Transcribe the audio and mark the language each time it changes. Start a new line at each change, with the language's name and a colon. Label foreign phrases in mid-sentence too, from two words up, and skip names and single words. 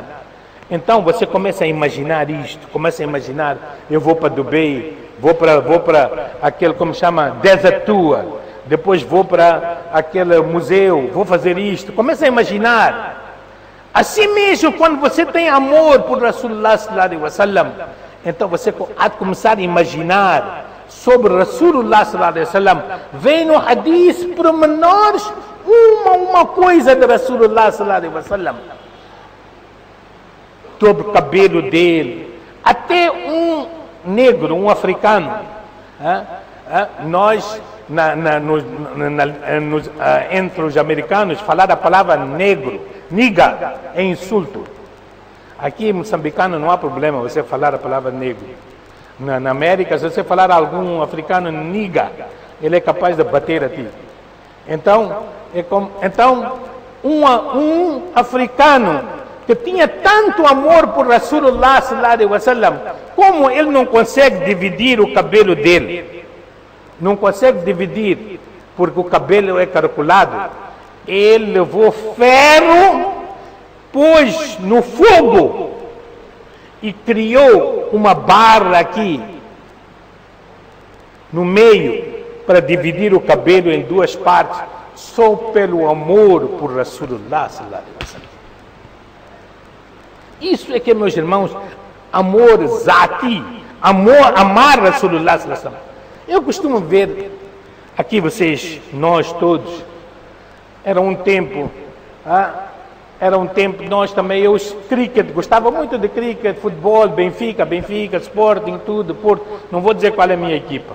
Portuguese: Então você começa a imaginar isto, começa a imaginar: eu vou para Dubai, vou para aquele, como chama,
English: Desert Tour,
Portuguese: depois vou para aquele museu, vou fazer isto. Começa a imaginar. Assim mesmo, quando você tem amor por Rasulullah
Arabic: صلى الله عليه وسلم,
Portuguese: então você há de começar a imaginar sobre Rasulullah
Arabic: صلى الله عليه وسلم.
Portuguese: Vem no hadith pormenores, uma coisa de Rasulullah
Arabic: صلى الله عليه وسلم,
Portuguese: sobre o cabelo dele, até um negro, um africano. Nós, entre os americanos, falar a palavra negro, niga, é insulto. Aqui em moçambicano não há problema você falar a palavra negro. Na América, se você falar a algum africano niga, ele é capaz de bater a ti. Então, um africano que tinha tanto amor por Rasulullah
Arabic: صلى الله عليه وسلم,
Portuguese: como ele não consegue dividir o cabelo dele, não consegue dividir, porque o cabelo é caracolado, ele levou ferro, pôs no fogo e criou uma barra aqui no meio para dividir o cabelo em duas partes, só pelo amor por Rasulullah
Arabic: صلى الله عليه وسلم.
Portuguese: Isso é que, meus irmãos, amor zati, amar Rasulullah
Arabic: صلى الله عليه وسلم.
Portuguese: Eu costumo ver aqui vocês, nós todos, era um tempo, nós também, eu cricket, gostava muito de cricket, futebol, Benfica, Sporting, tudo, Porto, não vou dizer qual é a minha equipa.